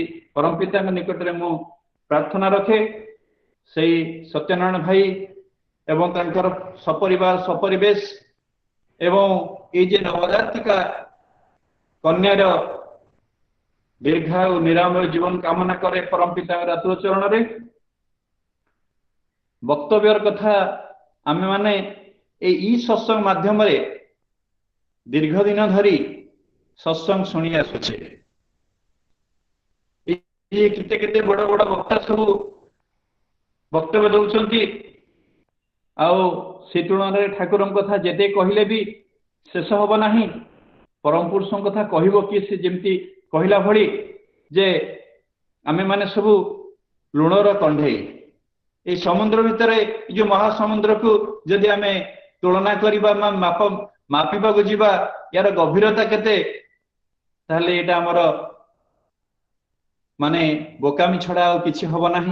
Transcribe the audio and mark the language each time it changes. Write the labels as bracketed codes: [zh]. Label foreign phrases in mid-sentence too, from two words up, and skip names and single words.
[or] ପରମ ପିତା ନିକଟ ରେ ମୁଁ ପ୍ରାର୍ଥନା ରଖେ ସେଇ ସତ୍ୟନାରାୟଣ ଭାଇ ଏବଂ ତାଙ୍କର ସପରିବାର ସପରିବେଶ ଏବଂ ଏ ଯେ ନବଜାତିକା କନ୍ୟାର ଦୀର୍ଘାୟୁ ନିରାମୟ ଜୀବନ କାମନା କରେ ପରମ ପିତା ରାତୁଲ ଚରଣ ରେ। ବକ୍ତବ୍ୟର କଥା ଆମେ ମାନେ ଏ ସତ୍ସଙ୍ଗ ମାଧ୍ୟମ ରେ ଦୀର୍ଘ ଦିନ ଧରି ସତ୍ସଙ୍ଗ ଶୁଣି ଆସୁଛେ। କେତେ କେତେ ବଡ଼ ବଡ଼ ବକ୍ତା ସବୁ ବକ୍ତବ୍ୟ ଦଉଛନ୍ତି ଆଉ ସେ ତୁଳନା ଠାକୁର କଥା ଯେତେ କହଲେ ଭି ଶେଷ ହବ ନାହିଁ। ପରମ ପୁରୁଷ କଥା କହବ କି ସେ ଯେମିତି କହଲା ଭଲି ଯେ ଆମେ ମାନେ ସବୁ ଲୁଣର କଣ୍ଢେ ଏ ସମୁଦ୍ର ଭିତରେ ଯୋ ମହାସମୁଦ୍ର କୁ ଯଦି ଆମେ ତୁଳନା କରିବା ମାପିବା କୁ ଯିବା ଯାର ଗଭୀରତା କେତେ ତାଲେ ଏଟା ହମର ମାନେ ବୋକାମି ଛଡ଼ା ଆ କିଛି ହବ ନାହିଁ।